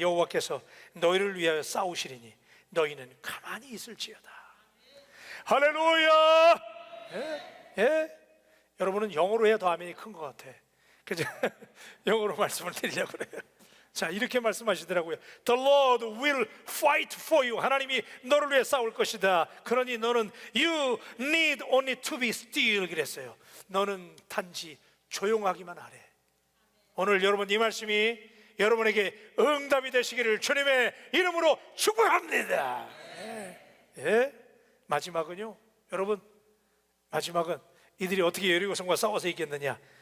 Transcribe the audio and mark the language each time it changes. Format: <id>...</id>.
<ko>여호와께서 너희를 위하여 싸우시리니 너희는 가만히 있을지어다. 할렐루야. 예? 여러분은 영어로 해야 더 아멘이 큰 것 같아. 그죠? 영어로 말씀을 드리려고 그래요. 자, 이렇게 말씀하시더라고요.</ko> <en>The Lord will fight for you.</en> <ko>하나님이 너를 위해 싸울 것이다. 그러니 너는</ko> <en>You need only to be still.</en> <ko>그랬어요. 너는 단지 조용하기만 하래. 오늘 여러분 이 말씀이 여러분에게 응답이 되시기를 주님의 이름으로 축복합니다. 예? 마지막은요, 여러분, 마지막은 이들이 어떻게 여리고성과 싸워서 이겼느냐?</ko>